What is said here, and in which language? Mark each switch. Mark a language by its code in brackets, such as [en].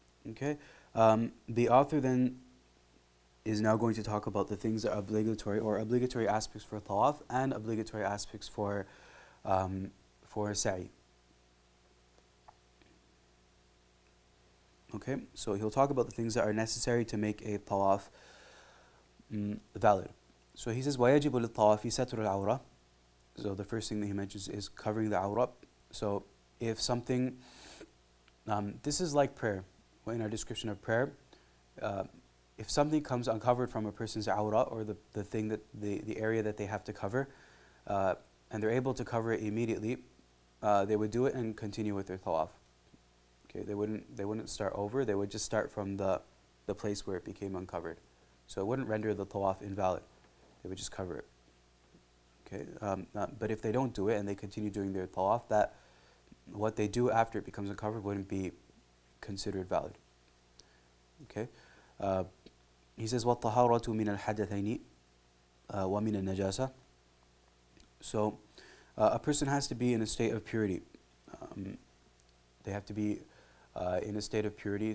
[en] Okay, the author then is now going to talk about the things that are obligatory, or obligatory aspects for tawaf and obligatory aspects for sa'i. Okay, so he'll talk about the things that are necessary to make a tawaf valid. So he says [ar] وَيَجِبُ لِلطَّوَافِ سَتْرُ الْعَوْرَةِ. [en] So the first thing that he mentions is covering the awrah. So if something, this is like prayer. In our description of prayer, if something comes uncovered from a person's awrah, or the thing that the area that they have to cover, and they're able to cover it immediately, they would do it and continue with their tawaf. Okay, they wouldn't start over. They would just start from the place where it became uncovered. So it wouldn't render the tawaf invalid. They would just cover it. Okay, but if they don't do it and they continue doing their tawaf, that what they do after it becomes uncovered wouldn't be considered valid. Okay, he says [ar] وَالطَّهَارَةُ مِنَ الْحَدَثَيْنِ وَمِنَ النَّجَاسَةِ. [en] So a person has to be in a state of purity. They have to be in a state of purity.